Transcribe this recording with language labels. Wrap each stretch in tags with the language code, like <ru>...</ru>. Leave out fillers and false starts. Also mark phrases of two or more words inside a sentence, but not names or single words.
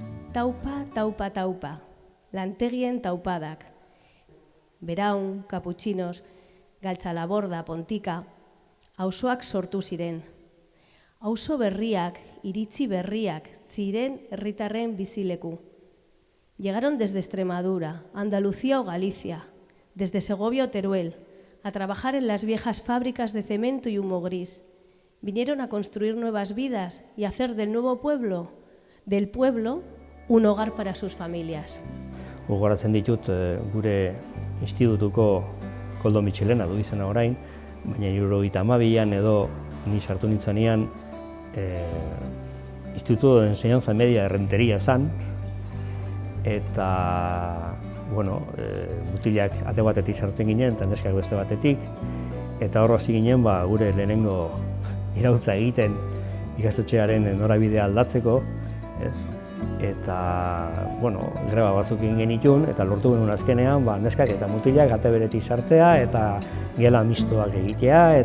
<eu>Taupa, taupa, taupa, lantegien taupadak. Beraun, kaputxinos, galtzalaborda, pontika, auzoak sortu ziren. Auzo berriak, iritzi berriak, ziren herritarren bizileku.</eu> <es>Llegaron desde Extremadura, Andalucía o Galicia, desde Segovia o Teruel, a trabajar en las viejas fábricas de cemento y humo gris. Vinieron a construir nuevas vidas y hacer del pueblo, un hogar para sus familias.</es> <eu>Gogoratzen ditut gure institutuko Koldo Mitxelena du izena orain, baina 1972an edo ni sartu nintzanean Instituto de Enseñanza Media de Rentería zan, eta mutilak ate batetik sartzen ginen eta neskak beste batetik, eta hor hasi ginen gure lehenengo iraultza egiten ikastetxearen norabidea aldatzeko, eta greba batzuk egin genitun eta lortu genuen azkenean neskak eta mutilak ate beretik sartzea eta gela mistoak egitea.</eu>